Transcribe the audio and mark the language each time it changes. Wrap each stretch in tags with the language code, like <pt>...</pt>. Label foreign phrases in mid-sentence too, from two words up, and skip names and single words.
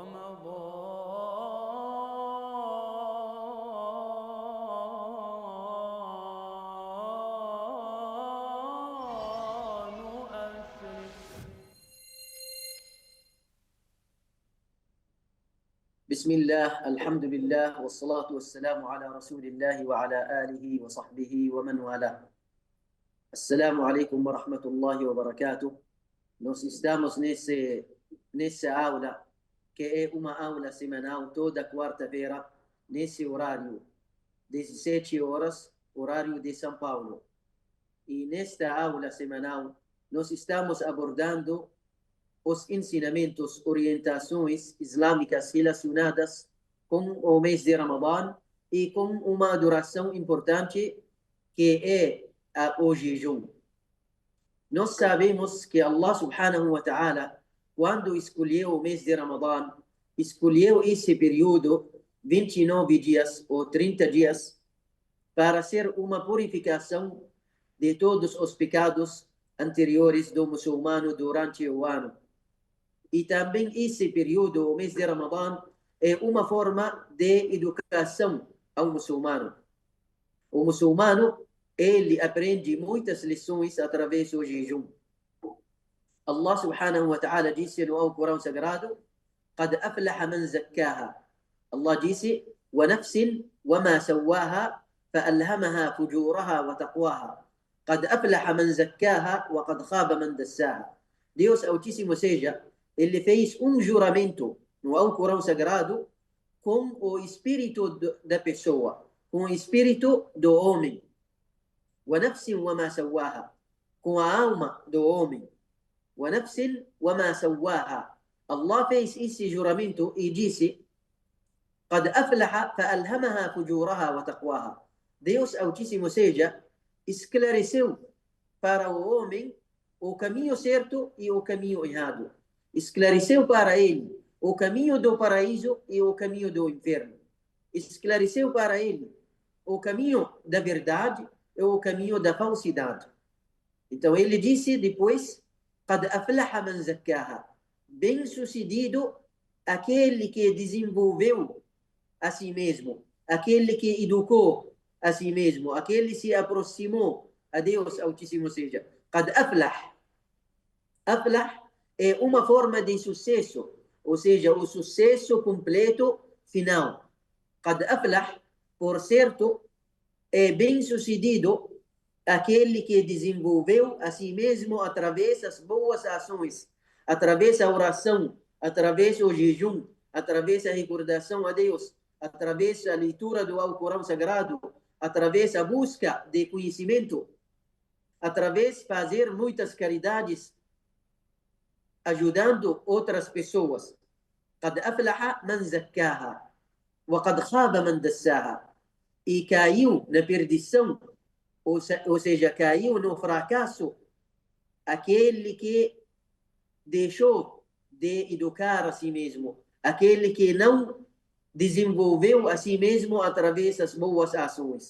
<ar>أشرق. بسم الله، الحمد لله، والصلاة والسلام على رسول الله وعلى آله وصحبه ومن والاه. السلام عليكم ورحمة الله وبركاته.</ar> <pt>Nós estamos nessa aula, que é uma aula semanal, toda quarta-feira, nesse horário, 17 horas, horário de São Paulo. E nesta aula semanal, nós estamos abordando os ensinamentos, orientações islâmicas relacionadas com o mês de Ramadã e com uma duração importante que é o jejum. Nós sabemos que</pt> <ar>الله سبحانه وتعالى,</ar> <pt>quando escolheu o mês de Ramadã, escolheu esse período, 29 dias ou 30 dias, para ser uma purificação de todos os pecados anteriores do muçulmano durante o ano. E também esse período, o mês de Ramadã, é uma forma de educação ao muçulmano. O muçulmano, ele aprende muitas lições através do jejum.</pt> <ar>الله سبحانه وتعالى</ar> <pt>disse no Alcorão Sagrado:</pt> <ar>قد أفلح من زكاها. Allah disse: ونفس وما سواها فألهمها فجورها وتقواها. قد أفلح من زكاها وقد خاب من دساها.</ar> <pt>Deus Altíssimo seja, ele fez juramento no Alcorão Sagrado com o espírito da pessoa, com o espírito do homem.</pt> <ar>ونفس وما سواها,</ar> <pt>com a alma do homem.</pt> <ar>ونفس وما سواها.</ar> <pt>Allah fez esse juramento e disse:</pt> <ar>قد أفلح فألهمها فجورها وتقواها.</ar> <pt>Deus Altíssimo seja, esclareceu para o homem o caminho certo e o caminho errado. Esclareceu para ele o caminho do paraíso e o caminho do inferno. Esclareceu para ele o caminho da verdade e o caminho da falsidade. Então ele disse depois:</pt> <ar>قد أفلح من زكاها.</ar> <pt>Bem-sucedido aquele que desenvolveu a si mesmo, aquele que educou a si mesmo, aquele que se aproximou a Deus Altíssimo seja.</pt> <ar>قد أفلح.</ar> <pt>أفلح é uma forma de sucesso, ou seja, o sucesso completo final.</pt> <ar>قد أفلح,</ar> <pt>por certo, é bem-sucedido aquele que desenvolveu a si mesmo através das boas ações, através da oração, através do jejum, através da recordação a Deus, através da leitura do Alcorão Sagrado, através da busca de conhecimento, através de fazer muitas caridades, ajudando outras pessoas.</pt> <ar>قد أفلح من زكاها وقد خاب من دساها.</ar> <pt>E caiu na perdição, ou seja, caiu no fracasso aquele que deixou de educar a si mesmo, aquele que não desenvolveu a si mesmo através das boas ações.</pt>